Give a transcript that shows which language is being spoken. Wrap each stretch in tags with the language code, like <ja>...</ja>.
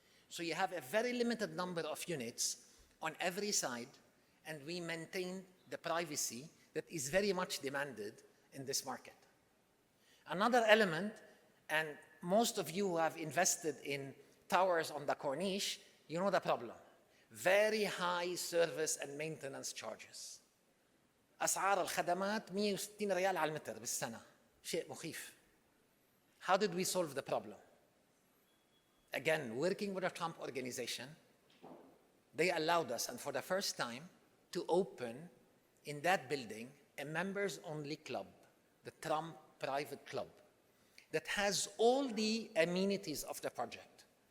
<en>So you have a very limited number of units on every side, and we maintain the privacy that is very much demanded in this market. Another element, and most of you who have invested in towers on the Corniche, you know the problem. Very high service and maintenance charges.</en> <ar>أسعار الخدمات 160 ريال على المتر بالسنة. شيء مخيف.</ar> <en>How did we solve the problem? Again, working with the Trump Organization, they allowed us, and for the first time, to open in that building a members-only club, the Trump Private Club, that has all the amenities of the project.</en>